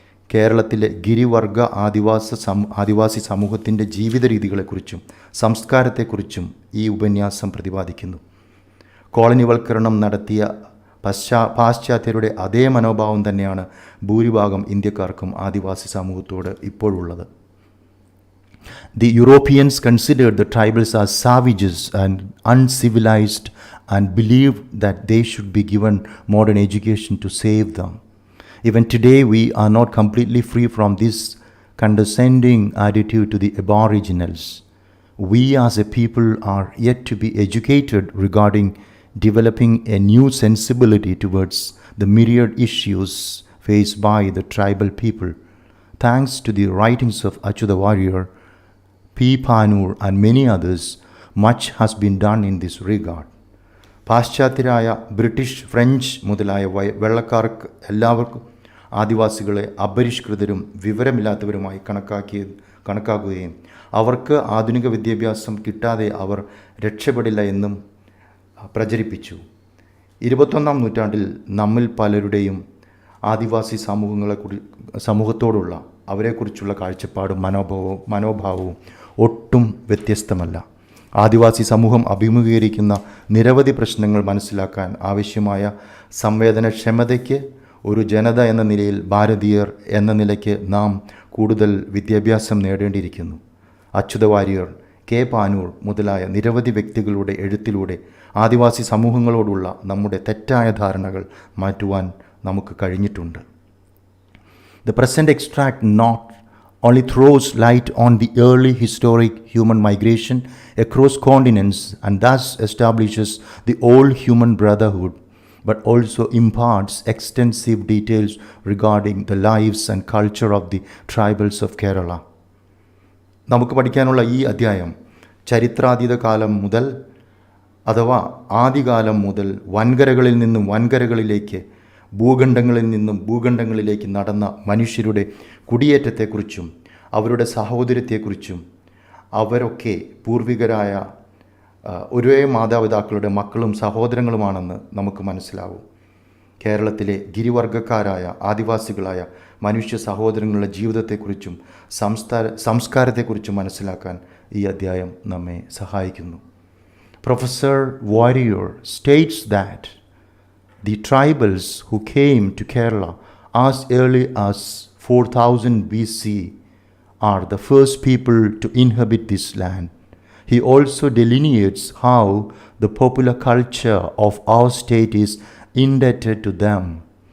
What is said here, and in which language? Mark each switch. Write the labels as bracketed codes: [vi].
[ml] കേരളത്തിലെ ഗിരിവർഗ ആദിവാസി സമൂഹത്തിൻ്റെ ജീവിത രീതികളെക്കുറിച്ചും സംസ്കാരത്തെക്കുറിച്ചും ഈ ഉപന്യാസം പ്രതിപാദിക്കുന്നു. കോളനിവൽക്കരണം നടത്തിയ പാശ്ചാത്യരുടെ അതേ മനോഭാവം തന്നെയാണ് ഭൂരിഭാഗം ഇന്ത്യക്കാർക്കും ആദിവാസി സമൂഹത്തോട് ഇപ്പോഴുള്ളത്. [en] The Europeans considered the tribals as savages and uncivilized and believed that they should be given modern education to save them. Even today, we are not completely free from this condescending attitude to the aboriginals. We as a people are yet to be educated regarding developing a new sensibility towards the myriad issues faced by the tribal people. Thanks to the writings of Achutha Warrier, P. Panur and many others, much has been done in this regard. [ml] പാശ്ചാത്യരായ British, French മുതലായ വെള്ളക്കാർക്ക് എല്ലാവർക്കും ആദിവാസികളെ അപരിഷ്കൃതരും വിവരമില്ലാത്തവരുമായി കണക്കാക്കുകയും അവർക്ക് ആധുനിക വിദ്യാഭ്യാസം കിട്ടാതെ അവർ രക്ഷപ്പെടില്ല എന്നും പ്രചരിപ്പിച്ചു. 21-ാം നൂറ്റാണ്ടിൽ നമ്മിൽ പലരുടെയും ആദിവാസി സമൂഹത്തോടുള്ള അവരെക്കുറിച്ചുള്ള കാഴ്ചപ്പാടും മനോഭാവവും ഒട്ടും വ്യത്യസ്തമല്ല. ആദിവാസി സമൂഹം അഭിമുഖീകരിക്കുന്ന നിരവധി പ്രശ്നങ്ങൾ മനസ്സിലാക്കാൻ ആവശ്യമായ സംവേദനക്ഷമതയ്ക്ക് ഒരു ജനത എന്ന നിലയിൽ, ഭാരതീയർ എന്ന നിലയ്ക്ക് നാം കൂടുതൽ വിദ്യാഭ്യാസം നേടേണ്ടിയിരിക്കുന്നു. അച്യുത വാര്യർ, കെ. പാനൂർ മുതലായ നിരവധി വ്യക്തികളുടെ എഴുത്തിലൂടെ ആദിവാസി സമൂഹങ്ങളോടുള്ള നമ്മുടെ തെറ്റായ ധാരണകൾ മാറ്റുവാൻ നമുക്ക് കഴിഞ്ഞിട്ടുണ്ട്. [en] The present extract not only throws light on the early historic human migration across continents and thus establishes the old human brotherhood, but also imparts extensive details regarding the lives and culture of the tribals of Kerala. [ml] നമുക്ക് പഠിക്കാനുള്ള ഈ അധ്യായം ചരിത്രാതീത കാലം മുതൽ അഥവാ ആദികാലം മുതൽ വൻകരകളിൽ നിന്നും വൻകരകളിലേക്ക്, ഭൂഖണ്ഡങ്ങളിൽ നിന്നും ഭൂഖണ്ഡങ്ങളിലേക്ക് നടന്ന മനുഷ്യരുടെ കുടിയേറ്റത്തെക്കുറിച്ചും അവരുടെ സഹോദര്യത്തെക്കുറിച്ചും അവരൊക്കെ പൂർവികരായ ഒരേ മാതാപിതാക്കളുടെ മക്കളും സഹോദരങ്ങളുമാണെന്ന് നമുക്ക് മനസ്സിലാവും. കേരളത്തിലെ ഗിരിവർഗക്കാരായ ആദിവാസികളായ മനുഷ്യ സഹോദരങ്ങളുടെ ജീവിതത്തെക്കുറിച്ചും സംസ്കാരത്തെക്കുറിച്ചും മനസ്സിലാക്കാൻ ഈ അധ്യായം നമ്മെ സഹായിക്കുന്നു. [en] Professor Warrier states that the tribals who came to Kerala as early as 4000 BC are the first people to inhabit this land. He also delineates how the popular culture of our state is indebted to them.